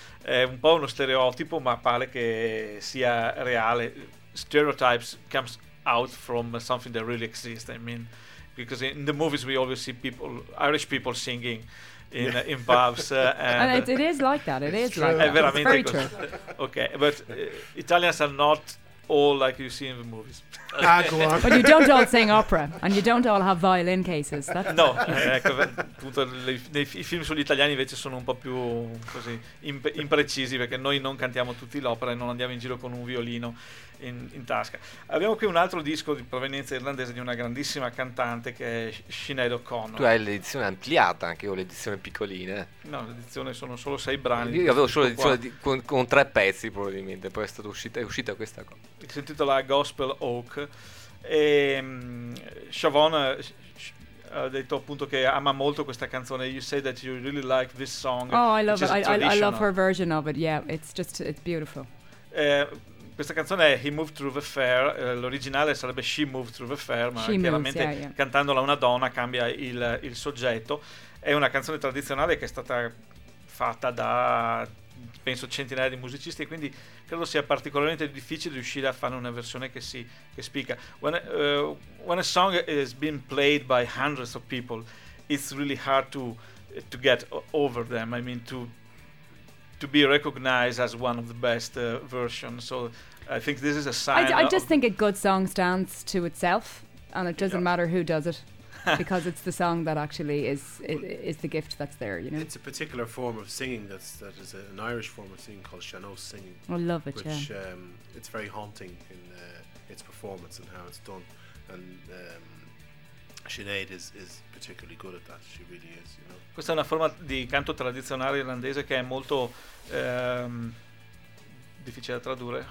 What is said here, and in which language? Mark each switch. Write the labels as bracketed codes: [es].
[it] È un po' uno stereotipo, ma pare che sia reale. [en] Stereotypes comes out from something that really exists. I mean, because in the movies we always see Irish people singing in pubs. And it is like that. It's [it] veramente [en] very true. Okay, but Italians are not all like you see in the movies. But you don't all sing opera and you don't all have violin cases. That's [it] no, ecco, appunto, i film sugli italiani invece sono un po' più così imprecisi, perché noi non cantiamo tutti l'opera e non andiamo in giro con un violino in tasca. Abbiamo qui un altro disco di provenienza irlandese di una grandissima cantante che è Sinéad O'Connor. Tu hai l'edizione ampliata, anche io ho l'edizione piccolina. No, l'edizione sono solo 6 brani. Io avevo solo l'edizione con 3 pezzi probabilmente, poi è uscita questa cosa. Si intitola Gospel Oak e Siobhan ha detto appunto che ama molto questa canzone. [en] You say that you really like this song. Oh, I love it. I love her version of it. Yeah, it's beautiful. [it] Questa canzone è He Moved Through the Fair. L'originale sarebbe She Moved Through the Fair, ma chiaramente cantandola una donna cambia il soggetto. È una canzone tradizionale che è stata fatta da penso centinaia di musicisti, e quindi credo sia particolarmente difficile riuscire a fare una versione che spicca. [en] When a song is being played by hundreds of people, it's really hard to get over them. I mean, to be recognized as one of the best versions. So I think this is a sign. I just think a good song stands to itself, and it doesn't matter who does it. Because it's the song that actually is the gift that's there, you know. It's a particular form of singing that is an Irish form of singing called Seanó's singing. I love it, which it's very haunting in its performance and how it's done. And Sinéad is particularly good at that. She really is, you know. [it] Questa è una forma di canto tradizionale irlandese che è molto difficile da tradurre.